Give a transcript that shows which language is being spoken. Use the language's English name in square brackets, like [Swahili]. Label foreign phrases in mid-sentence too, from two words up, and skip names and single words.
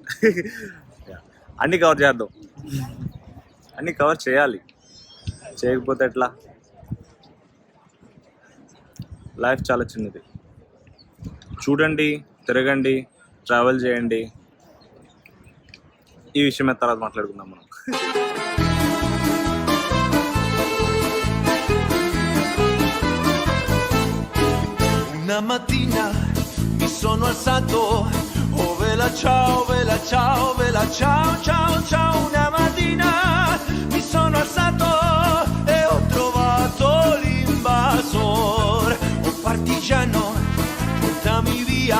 [Telugu] అన్నీ కవర్ చేద్దాం, అన్నీ కవర్ చేయాలి. చేయకపోతే ఎట్లా? లైఫ్ చాలా చిన్నది. చూడండి, తిరగండి, ట్రావెల్ చేయండి. ఈ విషయమే తర్వాత మాట్లాడుకుందాం మనం. [Italian] Una mattina mi sono alzato, oh vela ciao, vela ciao, vela ciao, ciao, ciao. Una mattina mi sono alzato e ho trovato l'invasor, un partigiano, portami via.